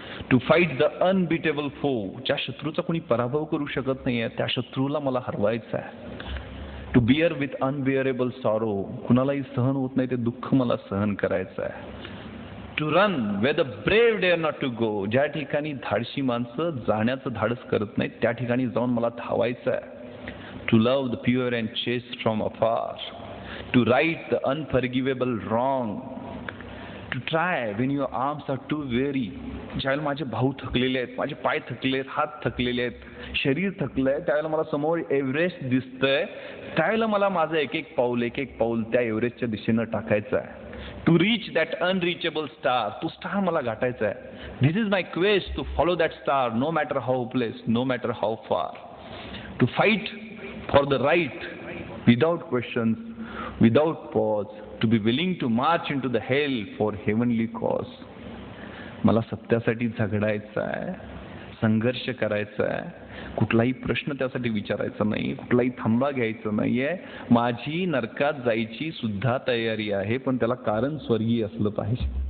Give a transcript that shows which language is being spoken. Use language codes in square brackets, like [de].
[en] to fight the unbeatable foe, [mr] ज्या शत्रूचा कोणी पराभव करू शकत नाहीये त्या शत्रूला मला हरवायचं आहे. [en] to bear with unbearable sorrow, [mr] कुणालाही सहन होत नाही ते दुःख मला सहन करायचं आहे. [en] to run where the brave dare not to go, [mr] ज्या ठिकाणी धाडशी माणसं जाण्याचं धाडस करत नाहीत त्या ठिकाणी जाऊन मला धावायचं आहे. [en] To love the pure and chaste from afar, to right the unforgivable wrong, to try when your arms are too weary. [mr] ज्यावेळेला माझे भाऊ थकलेले आहेत, माझे पाय थकले आहेत, हात थकलेले आहेत, शरीर थकलंय, त्यावेळेला मला समोर एव्हरेस्ट दिसतंय, त्यावेळेला मला माझं एक एक पाऊल त्या एव्हरेस्टच्या दिशेनं टाकायचं आहे. [en] to reach that unreachable star, [mr] तो स्टार मला गाठायचा आहे. [en] This is my quest, to follow that star no matter how hopeless, no matter how फार. To fight for the right without questions, without pause, to be willing to march into the hell for heavenly cause. [mr] मला सत्यासाठी झगडायचं आहे, संघर्ष करायचा आहे, कुठलाही प्रश्न त्यासाठी विचारायचा नाही, कुठलाही थांबा घ्यायचा नाहीये. माझी नरकात जायची सुद्धा तयारी आहे, पण त्याला कारण स्वर्गीय असलं पाहिजे.